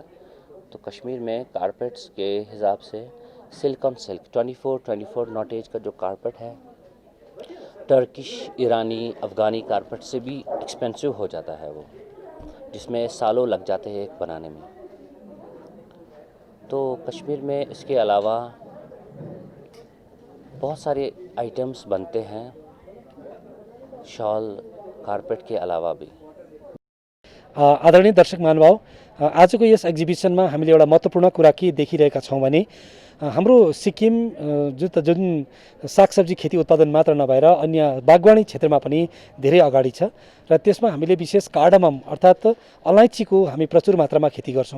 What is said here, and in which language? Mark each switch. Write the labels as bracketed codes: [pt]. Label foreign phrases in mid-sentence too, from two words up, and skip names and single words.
[hi] तो कश्मीर में कारपेट्स के हिसाब से सिल्क ऑन सिल्क 24 नॉटेज का जो कारपेट है, टर्किश, ईरानी, अफ़गानी कारपेट से भी एक्सपेंसिव हो जाता है वो, जिसमें सालों लग जाते हैं एक बनाने में। तो कश्मीर में इसके अलावा बहुत सारे आइटम्स बनते हैं, शॉल कारपेट के अलावा भी। [ne] आदरणीय दर्शक महानुभाव, आजको यस एक्जिबिसनमा हामीले एउटा महत्त्वपूर्ण कुरा के देखिरहेका छौँ भने हाम्रो सिक्किम जुन सागसब्जी खेती उत्पादन मात्र नभएर अन्य बागवानी क्षेत्रमा पनि धेरै अगाडि छ र त्यसमा हामीले विशेष कार्डमम अर्थात् अलैँचीको हामी प्रचुर मात्रामा खेती गर्छौँ।